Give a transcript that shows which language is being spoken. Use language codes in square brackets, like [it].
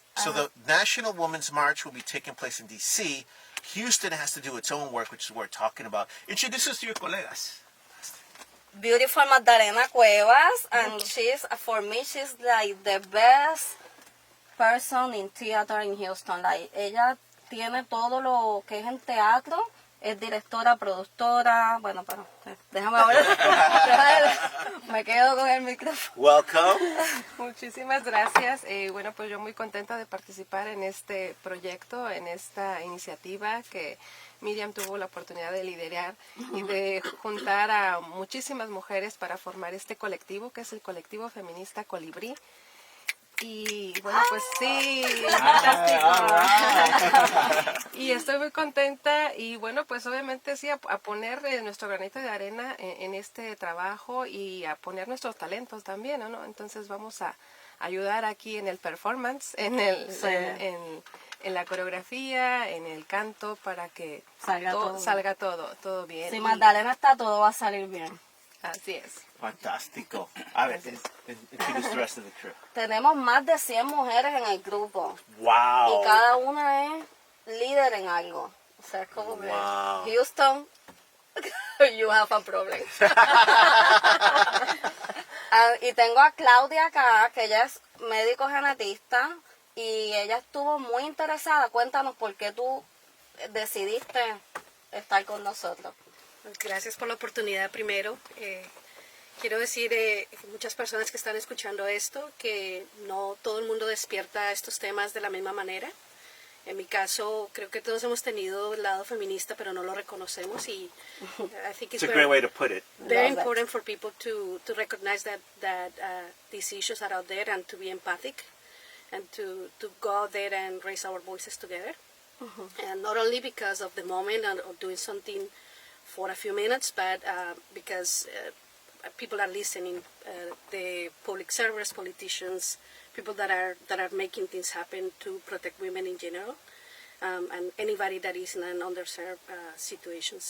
[en] So the National Women's March will be taking place in D.C. Houston has to do its own work, which is what we're talking about. Introduce us to your colegas. Beautiful Magdalena Cuevas, and for me, she's like the best person in theater in Houston. [es] Like, ella tiene todo lo que es en teatro. Es directora, productora, bueno, pero déjame hablar, me quedo con el micrófono. [en] Welcome. [es] Muchísimas gracias. Bueno, pues yo muy contenta de participar en este proyecto, en esta iniciativa que Miriam tuvo la oportunidad de liderar y de juntar a muchísimas mujeres para formar este colectivo, que es el Colectivo Feminista Colibri. Y bueno, pues sí, fantástico. Y estoy muy contenta y bueno, pues obviamente sí, a poner nuestro granito de arena en este trabajo y a poner nuestros talentos también, ¿no? Entonces vamos a ayudar aquí en el performance, en la coreografía, en el canto, para que salga todo bien. Si Magdalena está, todo va a salir bien. Así es. Fantástico. A ver, [en] introduce the rest of the crew. [es] Tenemos más de 100 mujeres en el grupo. [en] Wow. [es] Y cada una es líder en algo. O sea, es como que [en] Houston, you have a problem. [es] Y tengo a Claudia acá, que ella es médico genetista y ella estuvo muy interesada. Cuéntanos por qué tú decidiste estar con nosotros. Gracias por la oportunidad primero. Quiero decir, muchas personas que están escuchando esto, que no todo el mundo despierta estos temas de la misma manera. En mi caso, creo que todos hemos tenido el lado feminista, pero no lo reconocemos. [en] Y I think it's a great way to put it. Very important for people to recognize that these issues are out there and to be empathic and to go out there and raise our voices together. And not only because of the moment or doing something for a few minutes, but because people are listening, the public servers, politicians, people that are making things happen to protect women in general, and anybody that is in an underserved situation.